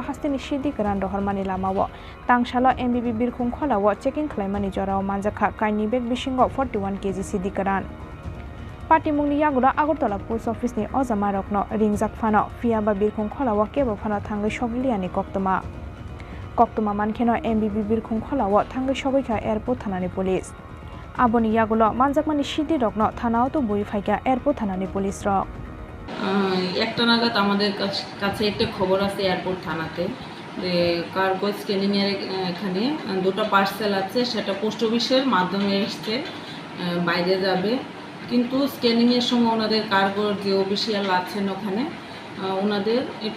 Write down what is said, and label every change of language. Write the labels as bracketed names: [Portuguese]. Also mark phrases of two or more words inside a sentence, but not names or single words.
[Kok Borok] hasteni sidikaran dohormani lamao tangshala MBB birkhung kholawo checking khlaimani jorao manjakha kaini bag bisingo 41 kg sidikaran Party mungni yagura Agartala [English] post office [Kok Borok] ni ojama rokno ringjak phano fiaba birkhung kholawo kebo phano thangai sogliani koktoma mankheno MBB birkhung kholawo thangai sogoikha airport thanani police aboni yagulo manjakmani sidi rokno thanao to boi phaika airport thanani police rok [Bangla] একটা নাগাদ আমাদের কাছে একটা খবর আছে এয়ারপোর্ট থানাতে যে [English] cargo scanning [Bangla] এর এখানে দুটো পার্সেল আছে সেটা [English] post office [Bangla] মাধ্যমে এসেছে বাইরে যাবে কিন্তু স্ক্যানিং এর সময় ওনাদের কার্গোর যে অফিশিয়াল আছেন ওখানে ওনাদের একটু